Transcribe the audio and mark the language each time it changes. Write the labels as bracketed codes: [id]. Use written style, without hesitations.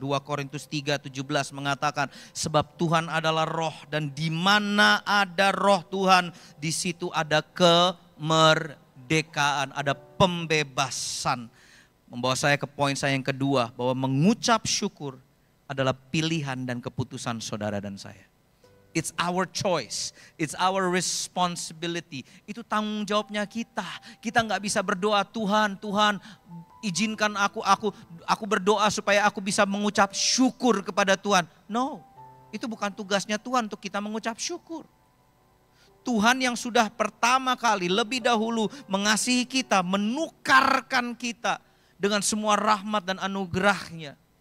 [id] 2 Korintus 3:17 mengatakan, sebab Tuhan adalah roh dan di mana ada roh Tuhan, di situ ada kemerdekaan, ada pembebasan. Membawa saya ke poin saya yang kedua, bahwa mengucap syukur adalah pilihan dan keputusan saudara dan saya. [en] It's our choice, it's our responsibility. [id] Itu tanggung jawabnya kita. Kita nggak bisa berdoa, Tuhan izinkan aku berdoa supaya aku bisa mengucap syukur kepada Tuhan. No, itu bukan tugasnya Tuhan untuk kita mengucap syukur. Tuhan yang sudah pertama kali lebih dahulu mengasihi kita, menukarkan kita dengan semua rahmat dan anugerahnya.